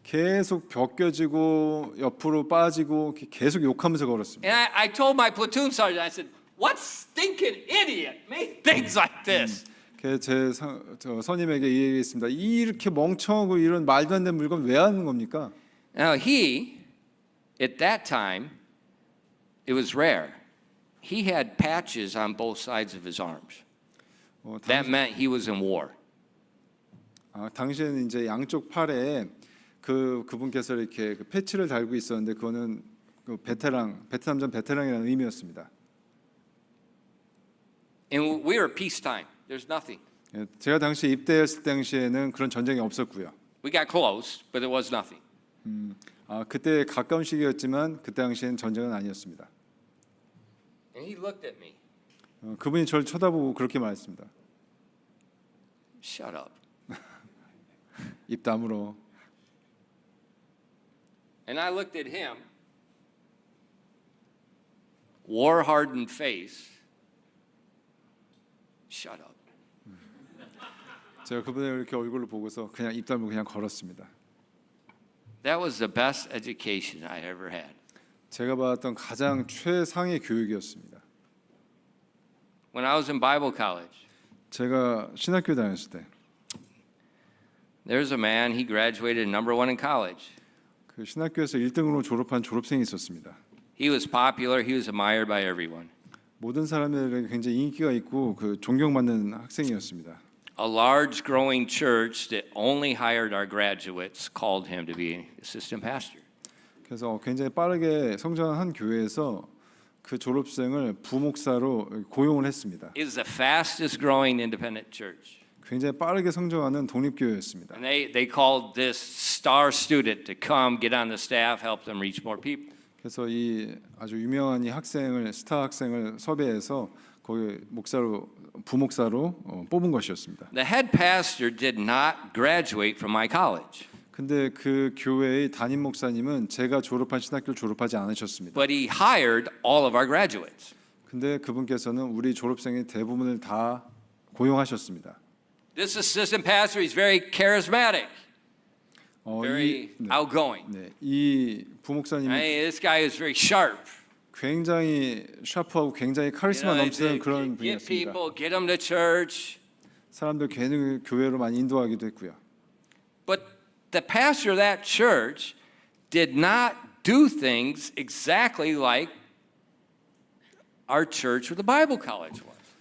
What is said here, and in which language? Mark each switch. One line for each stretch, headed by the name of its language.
Korean: 계속 벗겨지고 옆으로 빠지고 계속 욕하면서 걸었습니다.
English: And I told my platoon sergeant, I said, "What stinking idiot made things like this?"
Korean: 제 선임에게 이 얘기했습니다. 이렇게 멍청하고 이런 말도 안 되는 물건 왜 하는 겁니까?
English: Now he, at that time, it was rare. He had patches on both sides of his arms. That meant he was in war.
Korean: 당시에는 이제 양쪽 팔에 그분께서 이렇게 패치를 달고 있었는데 그거는 베트남전 베테랑이라는 의미였습니다.
English: And we were peacetime. There's nothing.
Korean: 제가 당시 입대했을 당시에는 그런 전쟁이 없었고요.
English: We got close, but there was nothing.
Korean: 그때 가까운 시기였지만 그때 당시에는 전쟁은 아니었습니다.
English: And he looked at me.
Korean: 그분이 저를 쳐다보고 그렇게 말했습니다.
English: Shut up.
Korean: 입 다물어.
English: And I looked at him, war-hardened face. Shut up.
Korean: 제가 그분의 이렇게 얼굴을 보고서 그냥 입 다물고 그냥 걸었습니다.
English: That was the best education I ever had.
Korean: 제가 받았던 가장 최상의 교육이었습니다.
English: When I was in Bible college,
Korean: 제가 신학교 다녔을 때
English: there's a man, he graduated number one in college.
Korean: 그 신학교에서 1등으로 졸업한 졸업생이 있었습니다.
English: He was popular, he was admired by everyone.
Korean: 모든 사람들에게 굉장히 인기가 있고 그 존경받는 학생이었습니다.
English: A large growing church that only hired our graduates called him to be assistant pastor.
Korean: 그래서 굉장히 빠르게 성장한 한 교회에서 그 졸업생을 부목사로 고용을 했습니다.
English: It was the fastest growing independent church.
Korean: 굉장히 빠르게 성장하는 독립교회였습니다.
English: And they called this star student to come get on the staff, help them reach more people.
Korean: 그래서 이 아주 유명한 이 학생을 스타 학생을 섭외해서 거기 목사로 부목사로 뽑은 것이었습니다.
English: The head pastor did not graduate from my college,
Korean: 근데 그 교회의 담임 목사님은 제가 졸업한 신학교를 졸업하지 않으셨습니다.
English: but he hired all of our graduates.
Korean: 근데 그분께서는 우리 졸업생의 대부분을 다 고용하셨습니다.
English: This assistant pastor, he's very charismatic, very
Korean: 네,
English: outgoing.
Korean: 네, 이
English: I
Korean: 부목사님이
English: mean, this guy is very sharp.
Korean: 굉장히 샤프하고 굉장히 카리스마 넘치는 그런
English: get
Korean: 분이었습니다.
English: people, get them to church.
Korean: 사람들 괜히 교회로 많이 인도하기도 했고요.
English: But the pastor of that church did not do things exactly like our church or the Bible college was.